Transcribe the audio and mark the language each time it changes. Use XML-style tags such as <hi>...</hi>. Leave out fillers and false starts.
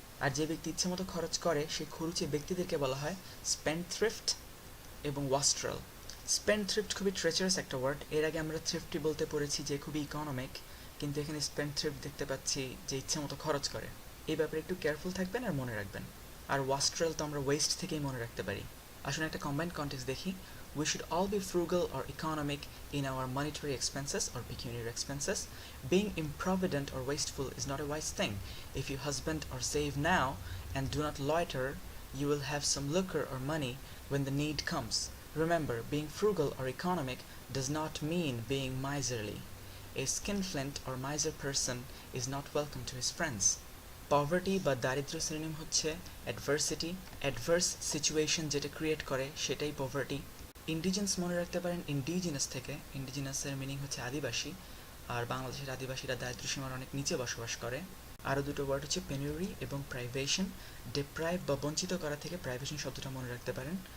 <bn>আর যে ব্যক্তি ইচ্ছে মতো খরচ করে, সেই খরুচে ব্যক্তিদেরকে বলা হয় স্পেন্ডথ্রিফট এবং ওয়াস্ট্রাল। স্পেন্ডথ্রিফট খুবই ট্রেচারাস একটা ওয়ার্ড, এর আগে আমরা থ্রিফটি বলতে পড়েছি যে খুবই ইকোনমিক, কিন্তু এখানে স্পেন্ডথ্রিফট দেখতে পাচ্ছি যে ইচ্ছে মতো খরচ করে। এই ব্যাপারে একটু কেয়ারফুল থাকবেন আর মনে রাখবেন। আর ওয়াস্ট্রাল তো আমরা ওয়েস্ট থেকেই মনে রাখতে পারি। আসলে একটা কম্বাইন্ড কন্টেক্সট দেখি।</bn> <en>We should all be frugal or economic in our monetary expenses or pecuniary expenses. Being improvident or wasteful is not a wise thing. If you husband or save now and do not loiter, you will have some lucre or money when the need comes. Remember, being frugal or economic does not mean being miserly. A skinflint or miser person is not welcome to his friends.</en> <bn>Poverty বা দারিদ্র synonym হচ্ছে adversity, adverse situation যেটা create করে সেটাই poverty. ইন্ডিজেন্স মনে রাখতে পারেন indigenous থেকে, ইন্ডিজিনাসের মিনিং হচ্ছে আদিবাসী, আর বাংলাদেশের আদিবাসীরা দারিদ্র সীমার অনেক নিচে বসবাস করে। আরও দুটো ওয়ার্ড হচ্ছে পেনিউরি এবং প্রাইভেশন। ডিপ্রাইভ বা বঞ্চিত করা থেকে প্রাইভেশন শব্দটা মনে রাখতে পারেন।</bn>